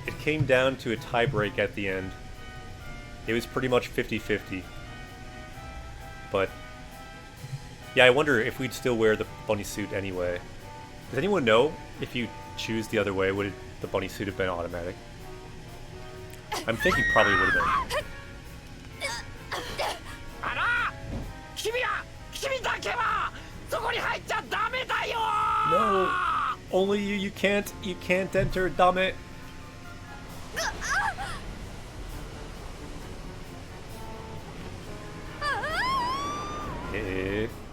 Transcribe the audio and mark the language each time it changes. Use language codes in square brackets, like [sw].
[en] It came down to a tiebreak at the end. It was pretty much 50-50. But yeah, I wonder if we'd still wear the bunny suit anyway. Does anyone know if you choose the other way, would the bunny suit have been automatic? I'm thinking probably would have been. [ja] あら君だけはそこに入っちゃダメだよ [en] No, only you can't enter, dame. Eh.